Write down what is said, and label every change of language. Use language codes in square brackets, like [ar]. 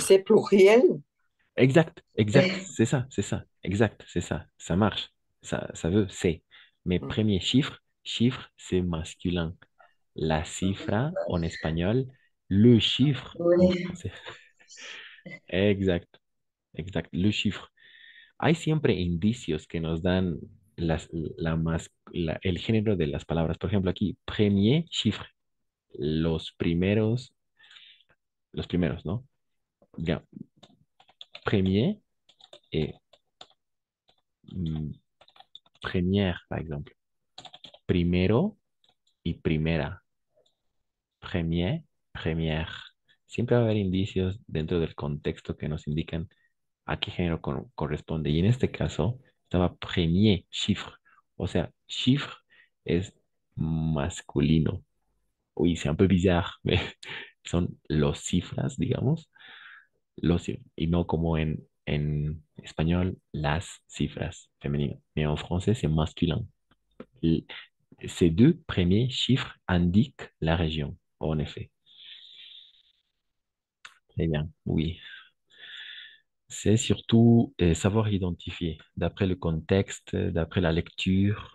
[fr] c'est pluriel. Exact, exact, c'est ça, exact, c'est ça, ça marche, ça veut, c'est. Mais Mm. premier chiffre, chiffre, c'est masculin. [es] La cifra [fr] en espagnol, le chiffre en Oui. français. Exact, exact, le chiffre. [es] Hay siempre indicios que nos dan el género de las palabras. Por ejemplo, aquí, [fr] premier chiffre, [es] los primeros, ¿no? [fr] Ya, premier et mm, première, par exemple. [es] Primero y primera. Premier, première. Siempre va a haber indicios dentro del contexto que nos indican a qué género corresponde. Y en este caso estaba premier, chiffre. O sea, chiffre es masculino. Uy, [fr] c'est un peu bizarre, mais [es] son los cifras, digamos, y no como en español, las cifras femenino. [fr] Mais en français, c'est masculin. Et ces deux premiers chiffres indiquent la région, en effet. Très bien, oui. C'est surtout savoir identifier d'après le contexte, d'après la lecture.